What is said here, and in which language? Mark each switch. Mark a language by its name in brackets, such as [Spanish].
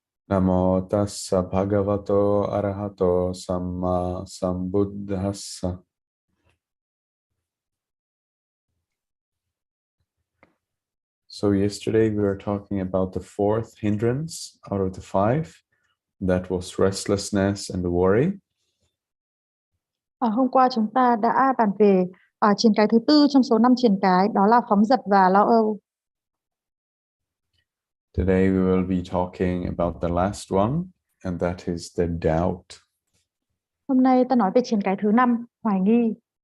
[Pali] Namo Tassa Bhagavato Arahato Sammāsambuddhassa. [English] So yesterday we were talking about the 4th hindrance out of the 5. That was restlessness and worry. [Vietnamese] Hôm qua chúng ta đã bàn về triền cái thứ 4 trong số 5 triền cái, đó là phóng dật và lo âu. [English] Today we will be talking about the last one, and that is the doubt. [Vietnamese] Hôm nay ta nói về triền cái thứ 5, hoài nghi.